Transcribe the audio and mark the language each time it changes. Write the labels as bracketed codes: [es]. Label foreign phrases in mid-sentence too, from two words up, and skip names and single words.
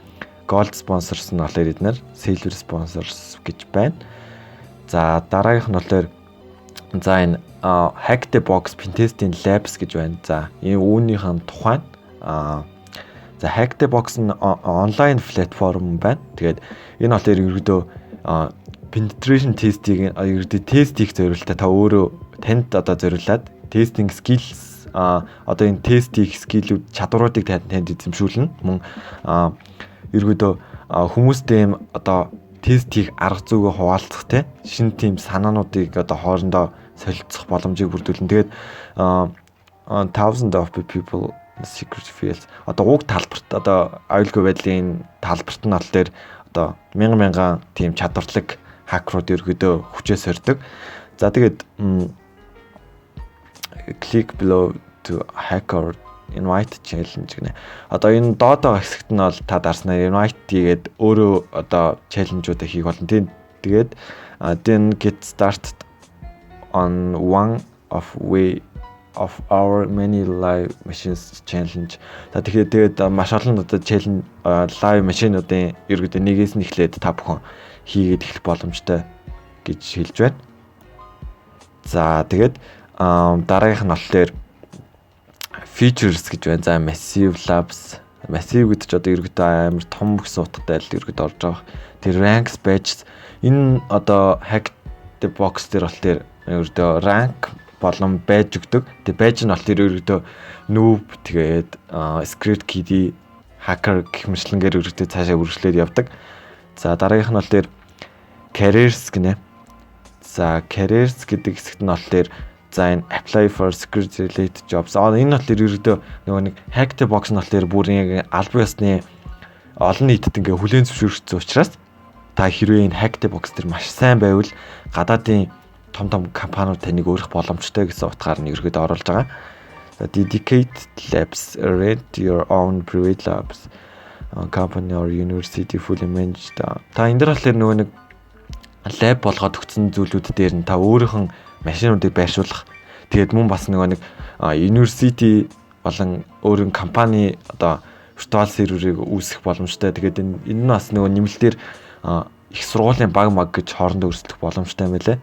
[en] Gold Sponsors [mn] нь болохоор эднэр, [en] Silver Sponsors [mn] гэж байна. За дараагийнх нь болохоор за энэ Hack the Box Pentesting Labs гэж байна. За энэ үүнийхэн тухайн за Hack the Box нь онлайн платформ байна. Тэгээд энэ болохоор ерөөдөө penetration test-ийг ердөө тест хийх зорилттой та өөрөө танд одоо зориулаад [en] testing skills [mn] одоо энэ тест хийх скиллүүд чадваруудыг танд эзэмшүүлнэ. Мөн ердөө хүмүүстэй одоо тест хийх арга зүйгээ хуваалцах те шинэ тийм санаануудыг одоо хоорондоо солилцох боломжийг бүрдүүлнэ. Тэгээд [en] thousands of people secret fields [mn] одоо уг талбарт одоо аюулгүй байдлын талбарт нь болохоор одоо мянган тийм чадварлаг хакерууд ерөөдөө хүчээ сордог. За тэгээд [en] click below to hacker invite challenge [mn] гэнэ. Одоо энэ доод байгаа хэсэгт нь бол та дарснаар invite хийгээд өөрөө одоо чаленжуудаа хийх болно. [en] Тэгээд then get started on one of our many live machines challenge. [mn] За тэгээд маш олон одоо [en] challenge live [mn] машинуудын ерөөдөө нэгээс нь эхлээд та бүхэн хийгээд эхлэх боломжтой гэж хэлж байна. За тэгээд дараагийнх нь болохоор features гэж байна. За [en] massive labs. [mn] Massive гэдэг чинь одоо ерөөдөө амар том гэсэн утгатай л ерөөдөө орж байгаа. Тэр [en] ranks badges [mn] энэ одоо Hack the Box дээр болохоор ерөөдөө rank болон badge өгдөг. Тэгээ badge нь болохоор ерөөдөө noob тэгээд [en] script kiddie hacker [mn] гэх мэтлэнгээр ерөөдөө цаашаа үргэлжлээд явдаг. За дараагийнх нь болохоор careers гинэ. За careers гэдэг хэсэгт нь болохоор за энэ [en] apply for security related jobs. [mn] Энэ болохоор ерөөдөө нөгөө нэг Hack the Box нь болохоор бүрийн албан ёсны олон нийтэд ингээ хүлээн зөвшөөрөгдсөн учраас та хэрвээ энэ Hack the Box дээр маш сайн байвал гадаадын том компаниуд таныг өөрөх боломжтой гэсэн утгаар нь ерөөдөө оруулж байгаа. [en] За dedicated labs, rent your own private labs. Company or university fully managed. [mn] Та энэ дээр болохоор нөгөө нэг лаб болгоод өгсөн зүйлүүд дээр нь та өөрийнх нь машинуудыг байршуулах. Тэгээд мөн бас нөгөө нэг university болон өөрийн компани одоо виртуал серверийг үүсгэх боломжтой. Тэгээд энэ нь бас нөгөө нэмэлтээр их сургуулийн баг маг гэж хоорондоо өрсөлдөх боломжтой юм байлээ.